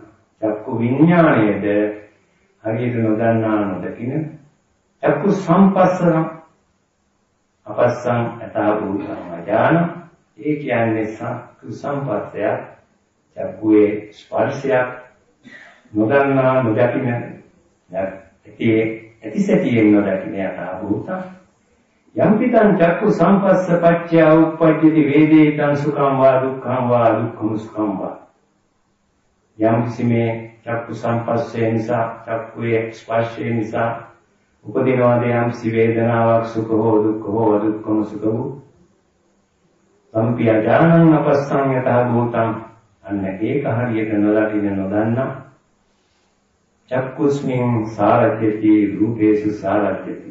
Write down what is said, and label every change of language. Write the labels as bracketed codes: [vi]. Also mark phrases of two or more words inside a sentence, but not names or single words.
[si] චක්කු විඥාණයද හරියට නොදන්නා නොදකින [pi] චක්කු සම්පස්සන අපස්සං යතහ භූතං අජාන. [si] ඒ කියන්නේ චක්කු සම්පස්සයක් චක්කුවේ ස්පර්ශයක් නොදන්නා නොදකින ඇතිසැටියෙන් නොදකින [pi] යතහ භූතං. යම් පිටං චක්කු සම්පස්ස පච්චය උප්පජ්ජති වේදේතං සුඛං වා දුක්ඛං වා දුක්ඛං සුඛං වා. [si] යම් කිසිමේ චක්කු සම්පස්සේ නිසා චක්කුවේ ස්පර්ශය නිසා උපදිනවාද යම් කිසි වේදනාවක් සුඛ හෝ දුක්ඛ හෝ අදුක්ඛම සුඛ වූ සම්පි [pi] අජානං අපස්සං යතහ භූතං. [si] අන්න ඒක හරියට නොදකින නොදන්නා [pi] චක්කුස්මින් සාරජ්‍යති රූපේසු සාරජ්‍යති.